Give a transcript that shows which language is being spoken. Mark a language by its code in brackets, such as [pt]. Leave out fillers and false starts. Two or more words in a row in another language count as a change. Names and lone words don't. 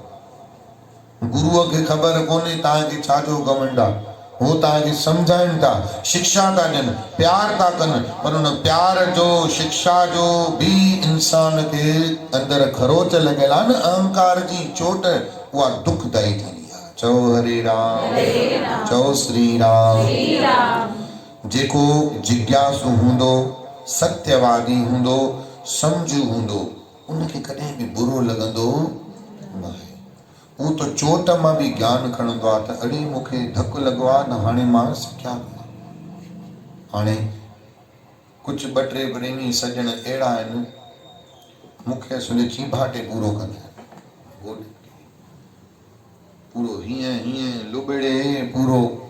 [sd] गुरुअ खे ख़बर कोन्हे तव्हांखे छाजो घमंड आहे। हो तव्हांखे सम्झाइनि था, शिक्षा था ॾियनि, प्यार था कनि, पर उन प्यार जो, शिक्षा जो बि इंसान खे अंदरि खरोच लॻियल आहे न, अहंकार जी चोट, उहा दुखदाई थींदी आहे। चओ हरे राम। चओ श्री राम। जेको जिज्ञासु हूंदो, सत्यवादी हूंदो, सम्झू हूंदो, उनखे कॾहिं बि बुरो लॻंदो न आहे। उहो त चोट मां बि ज्ञान खणंदो आहे त अड़े मूंखे धकु लॻो आहे न, हाणे मां सिखिया। हाणे कुझु ॿ टे प्रेमी सजण अहिड़ा आहिनि, मूंखे असुल चीभाटे पूरो कंदा आहिनि, पूरो हीअं हीअं लुबड़े पूरो।